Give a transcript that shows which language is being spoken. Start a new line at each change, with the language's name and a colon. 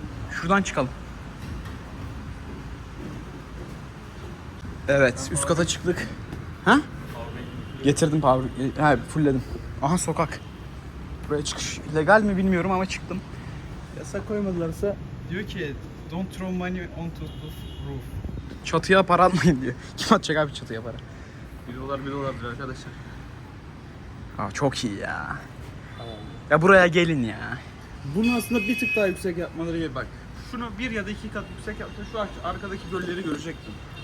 Turkish: Şuradan çıkalım. Evet üst kata çıktık. Ha? Getirdim power. Ha fullledim. Aha sokak. Buraya çıkış legal mi bilmiyorum ama çıktım. Yasak koymadılarsa Diyor ki
English: don't throw money onto the roof.
Turkish: Çatıya para atmayın diyor. Kim atacak abi çatıya para? $1 arkadaşlar. Aa çok iyi ya. Ya buraya gelin ya. Bunu aslında bir tık daha yüksek yapmaları gibi bak. Şunu 1 ya da 2 kat yüksek yapsa şu arkadaki gölleri görecektin.